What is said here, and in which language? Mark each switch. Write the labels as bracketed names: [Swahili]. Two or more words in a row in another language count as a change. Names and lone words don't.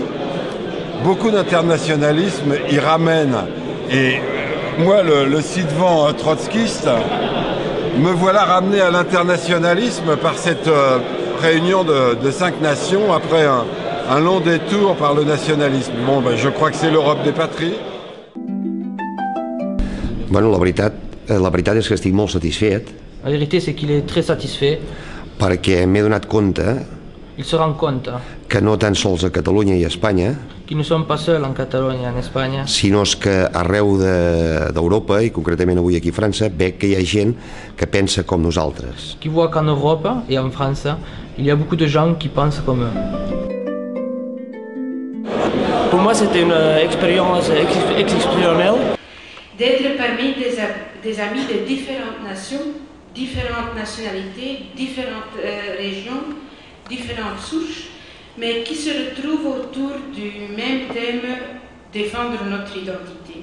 [French] Beaucoup d'internationalisme y ramène. Et moi, le ci-devant trotskiste, me voilà ramené à l'internationalisme par cette réunion de 5 nations après un long détour par le nationalisme. Bon, ben, je crois que c'est l'Europe des patries. [Catalan] Bueno, la veritat és que estic molt satisfet. [French] La vérité, c'est qu'il est très satisfait. [Catalan] Perquè m'he donat compte [French] Il se rend compte [Catalan] que no tan sols a Catalunya i a Espanya, [French] qu'ils ne sont pas seuls en Catalogne et en Espagne, [Catalan] sinó que arreu d'Europa, i concretament avui aquí a França, veig que hi ha gent que pensa com nosaltres. [French] qui voient qu'en Europe et en France, il y a beaucoup de gens qui pensent comme eux. Pour moi, c'était une expérience exceptionnelle. D'être parmi des amis de différentes nations, différentes nationalités, différentes régions, différentes souches, mais qui se retrouvent autour du même thème, défendre notre identité.